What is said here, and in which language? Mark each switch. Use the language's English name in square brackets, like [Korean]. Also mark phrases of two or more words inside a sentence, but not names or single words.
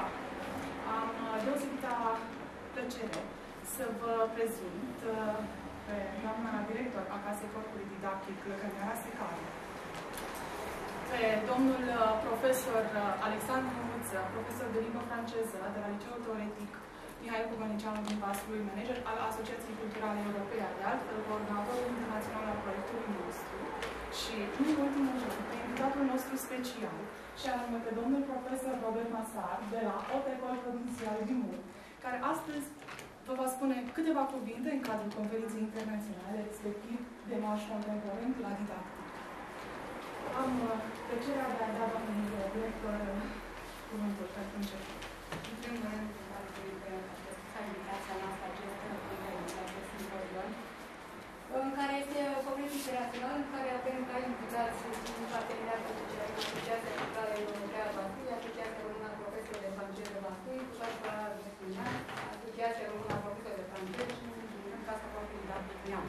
[Romanian] Am deosebită plăcere să vă prezint pe doamna director a Casei Corpului Didactic, Lăcăneara Secaru, pe domnul profesor Alexandru Muță, profesor de limbă franceză de la Liceul Teoretic Mihail Cogălnicianu din Vaslui, manager al Asociației Culturale Europene, de altfel coordonatorul internațional al proiectului nostru și, în ultimul rând, pe invitatul nostru special, și anume pe domnul profesor Robert Masar, de la Haute École Provinciale du Mur, care astăzi vă va spune câteva cuvinte în cadrul conferinței internaționale, respectiv de marș contemporan la didactică. Am plăcerea de a da domnului director cuvântul pentru început. În primul rând, această invitația noastră, acest simpozion, în care este o conferință internațională, în care avem ca invitați în parteneriat cu Asociația Culturală Europeană Vaslui, Asociația Română a Profesorilor de Franceză Vaslui, Asociația Română a Profesorilor de Franceză și, în Casa Corpului Didactic Neamț.